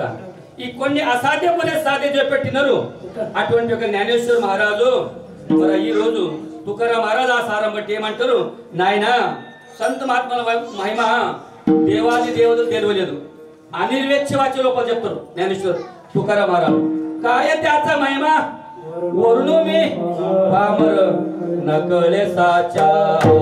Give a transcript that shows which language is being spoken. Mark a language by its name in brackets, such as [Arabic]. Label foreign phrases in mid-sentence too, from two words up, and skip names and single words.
[Telugu] ఈ కొన్ని అసాధ్యమనే సాధ్యం చెప్పెట్టినారు. అటువంటి ఒక జ్ఞానేశ్వర మహారాజు మరి ఈ రోజు తుకారాం మహారాజు ఆ సారం బట్టి ఏమంటారు, నాయన సంత మహాత్మల మహిమ దేవాది దేవతలు తెరవలేదు, అనిర్వేచ్య వాచ్య లోపల చెప్తారు జ్ఞానేశ్వర తుకారాం మహారాజు. [Marathi] काय त्याचा महिमा वरून मी पामर नकळे साचार